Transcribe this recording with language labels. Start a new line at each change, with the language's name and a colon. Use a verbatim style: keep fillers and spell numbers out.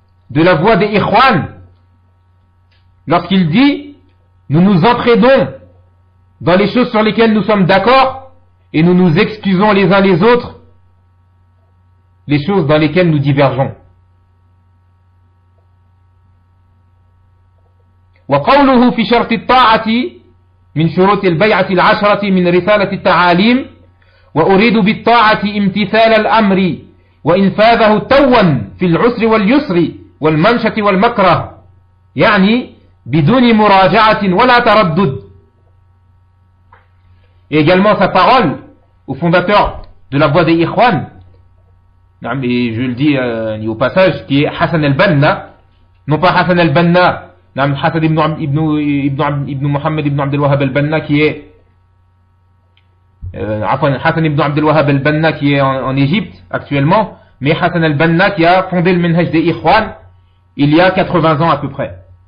French: de la voix des Ikhwan, lorsqu'il dit: nous nous entraînons dans les choses sur lesquelles nous sommes d'accord et nous nous excusons les uns les autres les choses dans lesquelles nous divergeons.
Arabic: وقوله في شرط الطاعة من شروط البيعة العشرة من رسالة التعاليم: وأريد بالطاعة امتثال الأمر وإنفاذه توا في العسر واليسر والمنشة والمكره، يعني بدون مراجعة ولا تردد.
French: Et également sa parole au fondateur de la voie des Ikhwan, et je le dis euh, au passage, qui est Hassan al-Banna, non pas Hassan al-Banna, Hassan ibn, ibn, ibn, ibn Muhammad ibn Abdel Wahhab al-Banna, qui est euh, Hassan ibn Abdel Wahhab al-Banna, qui est en, en Égypte actuellement, mais Hassan al-Banna qui a fondé le Minhaj des Ikhwan il y a quatre-vingts ans à peu près.